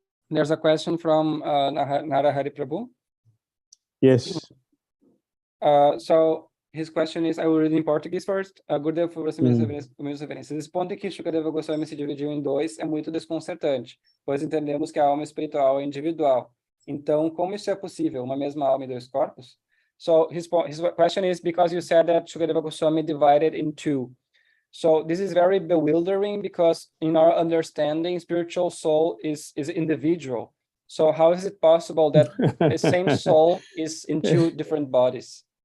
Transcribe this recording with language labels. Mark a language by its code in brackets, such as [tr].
[en] There's a question from Narahari Prabhu. Yes. So his question is, I will read in Portuguese first. [pt] Gurudev, por favor, minhas referências. Esse ponto em que Shukadeva Goswami se dividiu em dois é muito desconcertante, pois entendemos que a alma espiritual é individual. Então, como isso é possível? Uma mesma alma e dois corpos? [en] So his question is, because you said that Shukadeva Goswami divided in two. So this is very bewildering because in our understanding, spiritual soul is individual. So how is it possible that the same soul is in two different bodies?